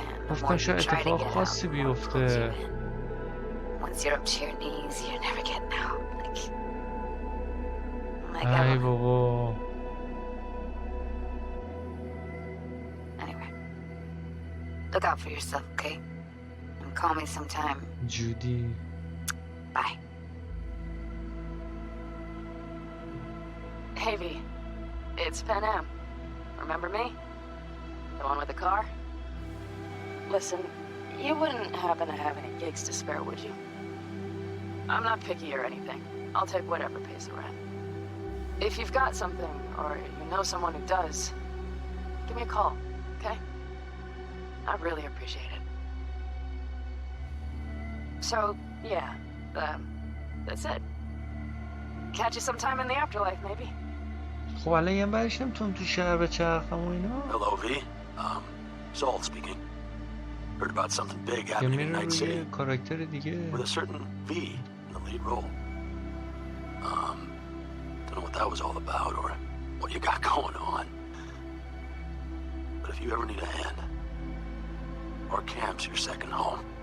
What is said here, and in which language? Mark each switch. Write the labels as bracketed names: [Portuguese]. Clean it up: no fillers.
[Persian] گفتم شاید اتفاق خاصی بیفته. [English] Once you're up to your knees, you're never getting out. [Persian] ای بابا. [English] Anyway, look out for yourself, okay? And call me sometime. Judy. Bye. Hey, V. It's Pan Am. Remember me? The one with the car? Listen, you wouldn't happen to have any gigs to spare, would you? I'm not picky or anything. I'll take whatever pays the rent. If you've got something, or you know someone who does, give me a call, okay? I'd really appreciate it. So, yeah, that's it. Catch you sometime in the afterlife, maybe. [Persian] خب الان یه برش نمیتونم تو شهر بچرخم و اینا. [English] Hello, V. Saul speaking. Heard about something big happening in Night City. [Persian] کاراکتر دیگه. [English] With a certain V in the lead role. Don't know what that was all about or what you got going on. But if you ever need a hand, our camp's your second home.